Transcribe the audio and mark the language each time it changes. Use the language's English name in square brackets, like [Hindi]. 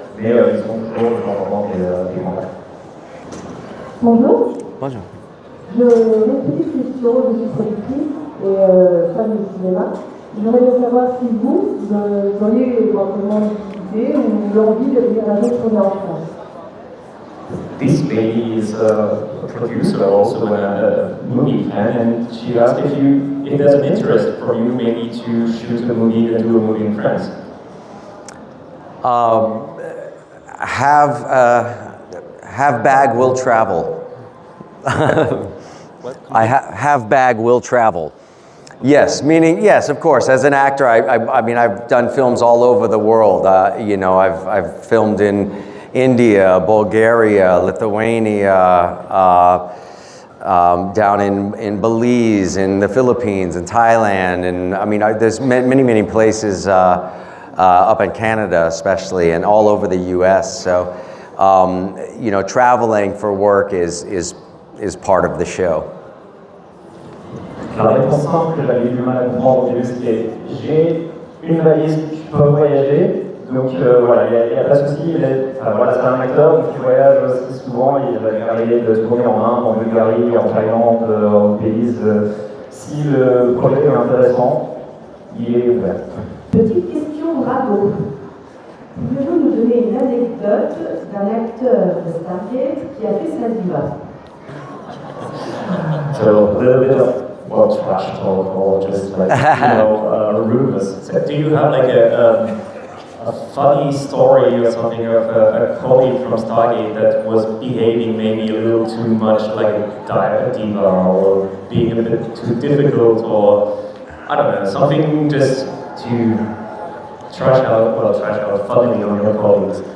[French] Mais ils sont toujours de temps en temps des contacts. Bonjour. Bonjour. J'ai une petite question, je suis productrice et fan du cinéma. J'aimerais bien savoir si vous auriez éventuellement l'idée ou l'envie de venir un jour tourner en France. [English] This lady is a producer, also a movie fan, and she asked if there's an interest for you maybe to shoot a movie and do a movie in France. Have bag will travel. Have bag will travel. Yes, meaning yes, of course. As an actor, I mean, I've done films all over the world. You know, I've filmed in India, Bulgaria, Lithuania, down in Belize, in the Philippines, in Thailand, and I mean, there's many places. Up in Canada especially, and all over the US. So, you know, traveling for work is part of the show. [French] La réponse simple que j'avais du mal à comprendre au début, c'était j'ai une valise, je peux voyager, donc voilà, il n'y a pas de souci. Voilà, c'est un acteur, donc il voyage aussi souvent, il va arriver de tourner en Inde, en Bulgarie, en Thaïlande, en Belize. Si le projet est intéressant, il est ouvert. Petite question bravo. Pouvez-vous nous donner une anecdote d'un acteur de Stargate qui a fait sa diva? [English] So a little bit of trash talk or just like rumors. So do you have like a funny story or something of a colleague from Stargate that was behaving maybe a little too much like a diva or being a bit too difficult, or I don't know, something just to trash out funnily on your colleagues?